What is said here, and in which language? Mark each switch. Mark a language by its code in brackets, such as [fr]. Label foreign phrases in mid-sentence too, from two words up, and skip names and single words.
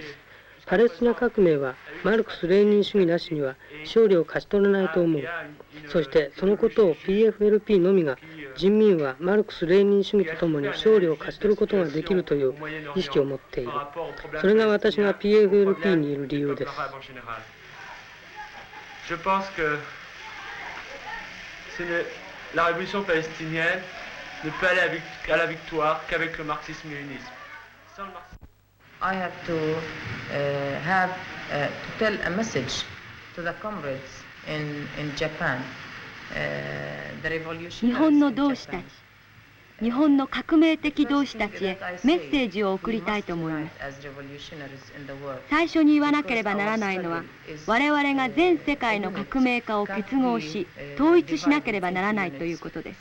[ja] パレスチナ革命はマルクス・レーニン主義なしには勝利を勝ち取れないと思う。そしてそのことを PFLP のみが人民はマルクス・レーニン主義とともに勝利を勝ち取ることができるという意識を持っている。それが私が PFLP にいる理由です。 [fr] Je pense que la révolution palestinienne ne peut aller à la victoire qu'avec le marxisme-léninisme. Sans le marxisme. [en] I have to have to tell a message to the comrades in Japan. The revolution. [ja] 日本の同志たち、日本の革命的同志たちへメッセージを送りたいと思います。最初に言わなければならないのは、我々が全世界の革命家を結合し統一しなければならないということです。